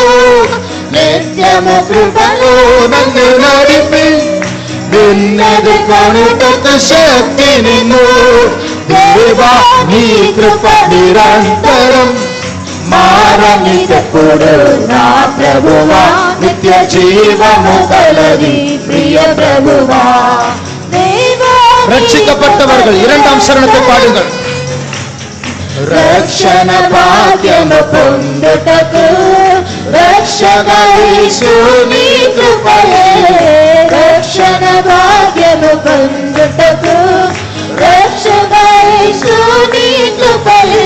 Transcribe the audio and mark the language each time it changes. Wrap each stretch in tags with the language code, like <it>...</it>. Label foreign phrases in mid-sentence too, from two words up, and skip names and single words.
<te>నిత్యము కృపలో నన్ను నడిపి నిన్నది కొనుటకు శక్తినిమ్ము. దేవా నీ కృప నిరంతరం మారనిదెప్పుడు నా ప్రభువా. నిత్య జీవము గలది ప్రియ ప్రభువా.</te> <ta>ரட்சிக்கப்பட்டவர்கள் இரண்டாம் சரணத்தை பாடுங்கள்.</ta> <te>రక్షణ భాగ్యము పొందుటకు రక్షగా యేసు నీ కృపయే. రక్షణ భాగ్యము పొందుటకు రక్షగా యేసు నీ కృపయే.</te>